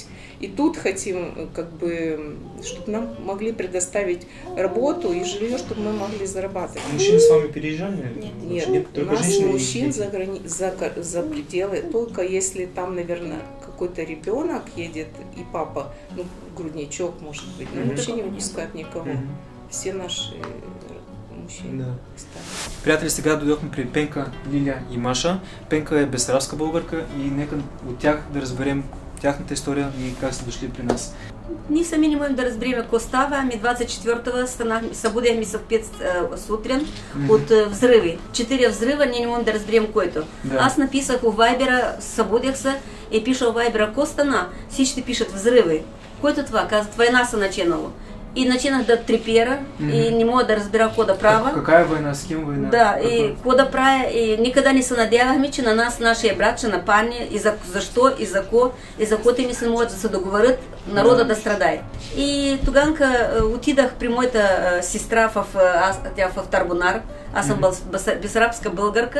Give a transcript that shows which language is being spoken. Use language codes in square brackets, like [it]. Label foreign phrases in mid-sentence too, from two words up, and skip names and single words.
[ru] И тут хотим, как бы, чтобы нам могли предоставить работу и жилье, чтобы мы могли зарабатывать. Мужчины с вами переезжали? Нет, у нас мужчин за пределы. Только если там, наверное, какой-то ребенок едет и папа, грудничок, может быть, но вообще не выпускают никого. Все наши мужчини. Да. [bg] Приятели, сега дойдохме при Пенка, Лиля и Маша. Пенка е бесарабска българка и нека от тях да разберем тяхната история и как са дошли при нас. Ние сами не можем да разберем какво става. Ами 24-го събудихме се в 5 сутрин от взриви. 4 взрива, ние не можем да разберем който. Да. Аз написах у Вайбера, събудих се и пиша у Вайбера, ко стана? Всички пишат взриви. Който това? Казват, война се начинало. И начинах да трепера, и не мога да разбера какво да правя. [ru] Какая война, с кем война? [bg] Да, и какво да правя, и никъде не се надявахме, че на нас нашия брат ще нападне, и защо, и за ко, и за какво те не се могат да се договорят, народа да страдае. И тоганка отидах при моята сестра, тя в Тарбунар, аз съм бесарабска българка.